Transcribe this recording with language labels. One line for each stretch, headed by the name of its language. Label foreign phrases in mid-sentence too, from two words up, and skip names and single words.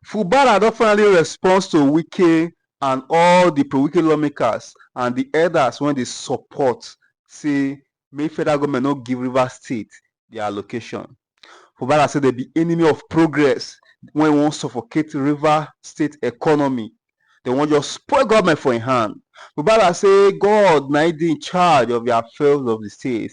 Nigerian Pidgin: Fubara don finally respond to Wike and all the pro-Wike lawmakers and the elders when they support say make federal government no give Rivers State their allocation. Fubara say they be enemy of progress when we wan suffocate Rivers State economy. They wan just spoil government for im hand. Fubara say God na dey in charge of the affairs of the state.